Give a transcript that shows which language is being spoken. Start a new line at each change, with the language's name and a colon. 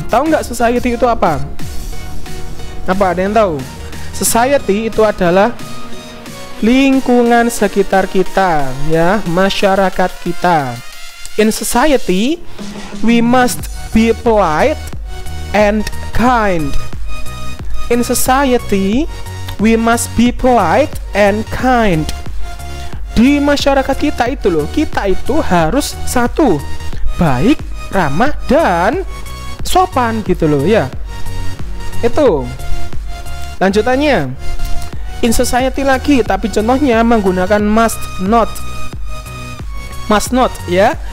Indonesian: Tahu nggak society itu apa? Ada yang tahu? Society itu adalah lingkungan sekitar kita ya, masyarakat kita.
English: In society, we must be polite and kind. In society, we must be polite and kind.
Indonesian: Di masyarakat kita itu loh, kita itu harus satu, baik, ramah, dan sopan gitu loh ya. Itu lanjutannya,
English: in society
Indonesian: lagi, tapi contohnya menggunakan
English: must not
Indonesian: ya.